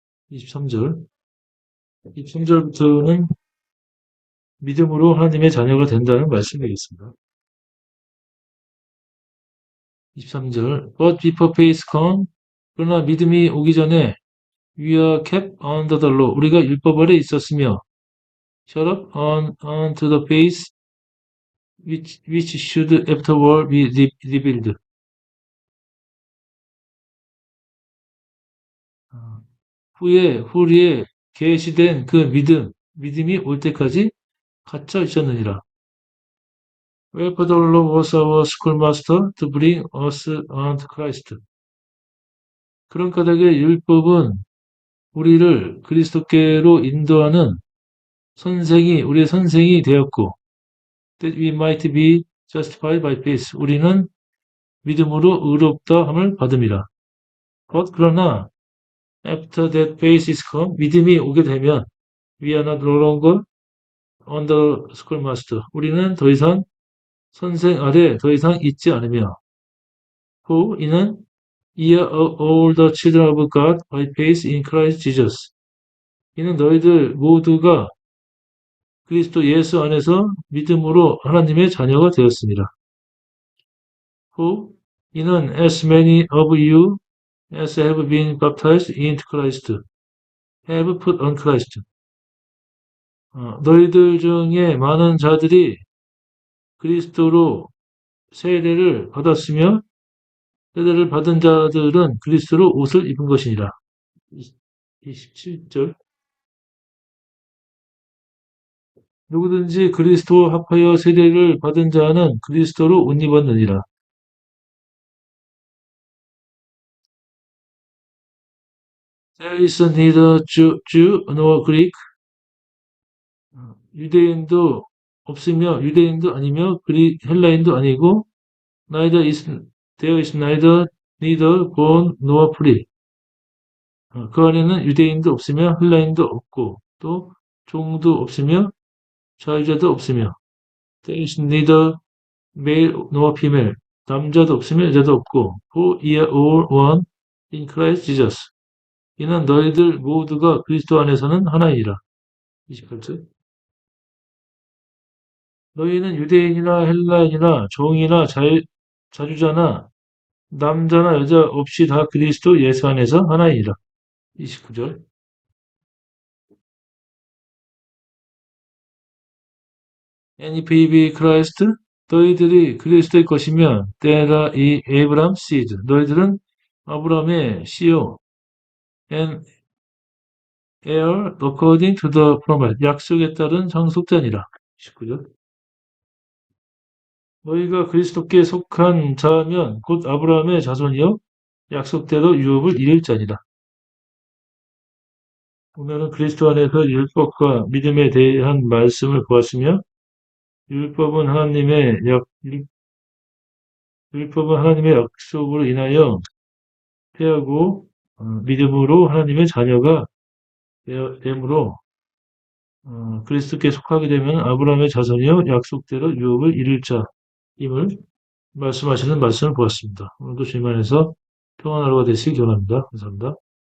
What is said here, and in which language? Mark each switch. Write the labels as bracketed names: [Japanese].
[Korean] 23절. 23절부터는 믿음으로 하나님의 자녀가 된다는 말씀이 되겠습니다. 23절. [English] But before faith come, [Korean] 그러나 믿음이 오기 전에 [English] we are kept under the law. [Korean] 우리가 율법 아래 있었으며 [English] shut up unto the faith which should afterward be revealed. [Korean] 후에 후리에 계시된 그 믿음이 올 때까지 갇혀 있었느니라. [English] Wherefore the Lord was our schoolmaster to bring us unto Christ. [Korean] 그런 까닭에 율법은 우리를 그리스도께로 인도하는 우리의 선생이 되었고, [English] that we might be justified by faith. [Korean] 우리는 믿음으로 의롭다 함을 받음이라. 그러나, [English] after that faith is come, [Korean] 믿음이 오게 되면, [English] we are not no longer under schoolmaster. [Korean] 우리는 더 이상 선생 아래 더 이상 있지 않으며, 이는 [English] ye are all the children of God by faith in Christ Jesus. [Korean] 이는 너희들 모두가 그리스도 예수 안에서 믿음으로 하나님의 자녀가 되었습니다. 이는 [English] as many of you as have been baptized into Christ have put on Christ. [Korean] 너희들 중에 많은 자들이 그리스도로 세례를 받았으며 세례를 받은 자들은 그리스도로 옷을 입은 것이니라. 27절. 누구든지 그리스도와 합하여 세례를 받은 자는 그리스도로 옷 입었느니라. [English] There is neither Jew nor Greek. [Korean] 유대인도 없으며 유대인도 아니며 헬라인도 아니고 [English] there is neither bond nor free. [Korean] 그 안에는 유대인도 없으며 헬라인도 없고 또 종도 없으며 자유자도 없으며 [English] there is neither male nor female. [Korean] 남자도 없으며 여자도 없고 [English] for ye are all one in Christ Jesus. [Korean] 이는 너희들 모두가 그리스도 안에서는 하나이라. 28절. 너희는 유대인이나 헬라인이나 종이나 자주자나 남자나 여자 없이 다 그리스도 예수 안에서 하나이니라. 29절. [English] And if he be Christ, [Korean] 너희들이 그리스도의 것이면 [English] 때라 이 에브람 seed. [Korean] 너희들은 아브라함의 씨요. [English] And heir according to the promise. [Korean] 약속에 따른 상속자니라. 29절. 너희가 그리스도께 속한 자면 곧 아브라함의 자손이요 약속대로 유업을 이룰 자니라. 오늘은 그리스도 안에서 율법과 믿음에 대한 말씀을 보았으며 율법은 하나님의 약속으로 인하여 패하고 믿음으로 하나님의 자녀가 되므로 그리스도께 속하게 되면 아브라함의 자손이요 약속대로 유업을 이룰 자임을 말씀하시는 말씀을 보았습니다. 오늘도 주님 안에서 평안한 하루가 되시기 기원합니다. 감사합니다.